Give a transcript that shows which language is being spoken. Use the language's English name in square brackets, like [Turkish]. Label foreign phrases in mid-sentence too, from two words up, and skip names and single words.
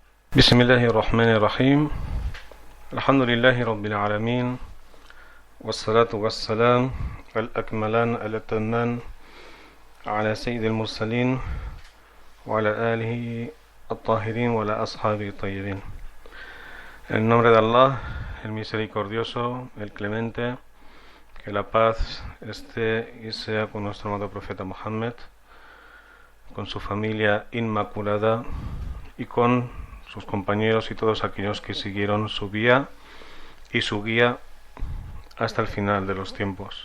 [Arabic] بسم الله الرحمن الرحيم الحمد لله رب العالمين والصلاة والسلام الأكملان الأتمان على سيد المرسلين وعلى آله الطاهرين وعلى أصحابه الطيبين. [Spanish] En nombre de Allah, el misericordioso, el clemente, que la paz esté y sea con nuestro amado profeta Muhammad, con su familia inmaculada y con sus compañeros y todos aquellos que siguieron su vía y su guía hasta el final de los tiempos.